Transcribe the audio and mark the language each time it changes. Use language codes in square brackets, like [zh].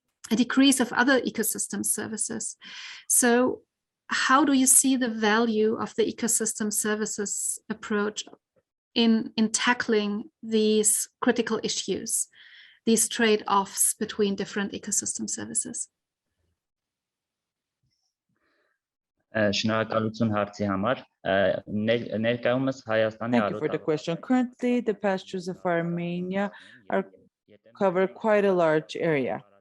[en] a decrease of other ecosystem services. So how do you see the value of the ecosystem services approach in tackling these critical issues, these trade-offs between different ecosystem services? [hy] Շնորհակալություն հարցի համար։ Ներկայումս Հայաստանի [en] Thank you for the question. Currently, the pastures of Armenia cover quite a large area.